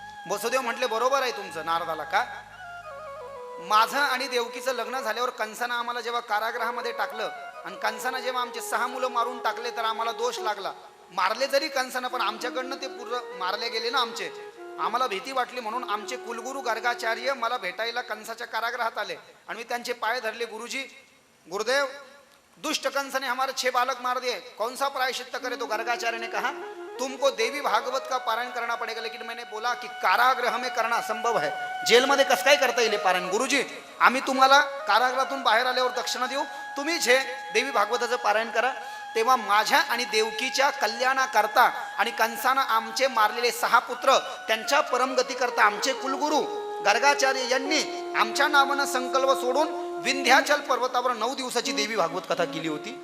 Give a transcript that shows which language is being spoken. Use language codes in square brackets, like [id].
[mr] वसुदेव म्हटले बरोबर आहे तुमचं नारदाला। का? माझं आणि देवकीचं लग्न झाल्यावर कंसानं आम्हाला जेव्हा कारागृहामध्ये टाकलं आणि कंसानं जेव्हा आमचे 6 मुलं मारून टाकले तर आम्हाला दोष लागला, मारले जरी कंसानं, पण आमच्याकडनं ते पूर्ण मारले गेले ना आमचे. आम्हाला भीती वाटली म्हणून आमचे कुलगुरू गर्गाचार्य मला भेटायला कंसाच्या कारागृहात आले आणि मी त्यांचे पाय धरले. [hi] गुरुजी, गुरुदेव, दुष्ट कंस ने हमारे 6 बालक मार दिए, कौन सा प्रायश्चित्त करे? तो गर्गाचार्य ने कहा तुमको देवी भागवत का पारायण करना पड़ेगा. लेकिन मैंने बोला कि कारागृह में करना असंभव है, जेलमध्ये कसं काय करता येईल पारायण? [mr] गुरुजी, आम्ही तुम्हाला कारागृहातून बाहेर आल्यावर दक्षिणा देऊ, तुम्हीच हे देवी भागवताचं पारायण करा. तेव्हा माझ्या आणि देवकीच्या कल्याणाकरता आणि कंसानं आमचे मारलेले 6 पुत्र त्यांच्या परमगती करता आमचे कुलगुरू गर्गाचार्य यांनी आमच्या नावानं संकल्प सोडून विंध्याचल पर्वतावर 9 दिवसाची देवी भागवत कथा केली होती.